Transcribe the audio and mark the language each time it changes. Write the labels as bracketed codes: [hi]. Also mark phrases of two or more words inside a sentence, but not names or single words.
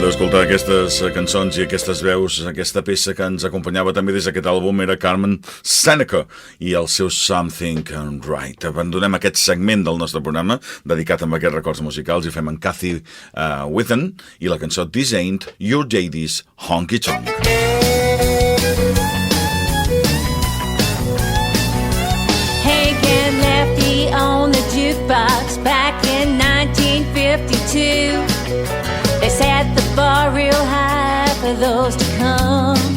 [ca] escoltar aquestes cançons i aquestes veus, aquesta peça que ens acompanyava també des d'aquest àlbum era Carmen Seneca i el seu Something Right. Abandonem aquest segment del nostre programa dedicat a aquests records musicals i fem en Kathy Witten i la cançó This Ain't Your Daddy's Honky Tonk. [en] Hank and Lefty on the jukebox back in 1952. They set the bar real high for those to come.